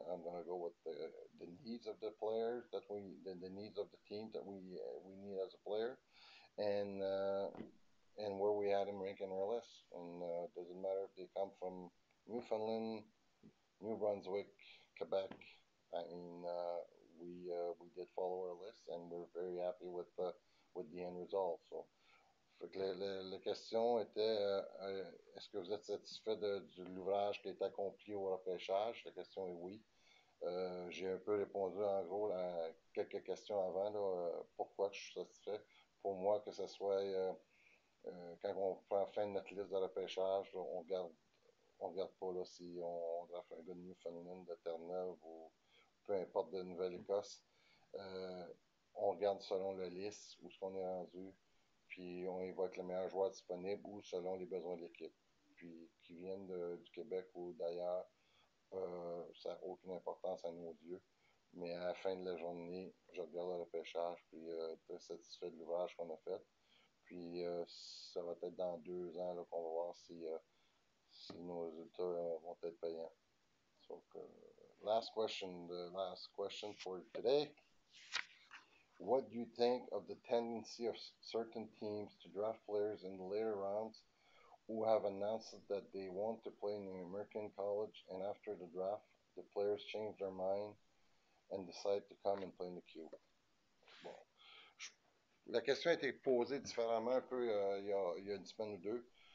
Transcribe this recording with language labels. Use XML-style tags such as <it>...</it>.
<en>I'm going to go with the needs of the players the needs of the team that we need as a player, and where we had them rank in our list. And doesn't matter if they come from Newfoundland, New Brunswick, Quebec. I mean, we did follow our list, and we're very happy with the end result.</en> <fr>So, fait que la question était, est-ce que vous êtes satisfait de l'ouvrage qui a été accompli au repêchage? La question est oui. J'ai un peu répondu en gros à quelques questions avant, là, pourquoi je suis satisfait. Pour moi, que ce soit quand on prend fin de notre liste de repêchage, là, on regarde pas là, si on draft un gars de Newfoundland, de Terre-Neuve ou peu importe de Nouvelle-Écosse. Euh, on regarde selon la liste où est-ce qu'on est rendu, puis on y va avec le meilleur joueur disponible ou selon les besoins de l'équipe. Puis qu'ils viennent du Québec ou d'ailleurs, ça n'a aucune importance à nos yeux. Mais à la fin de la journée, je regarde le repêchage, puis très satisfait de l'ouvrage qu'on a fait. Puis ça va être dans 2 ans là, qu'on va voir si nos résultats vont être payants.</fr> <en>So, last question for today. What do you think of the tendency of certain teams to draft players in the later rounds who have announced that they want to play in an American college, and after the draft, the players change their mind and decide to come and play in the queue?</en> <fr>Bon. La question a été posée différemment un peu il y a une semaine ou deux.</fr>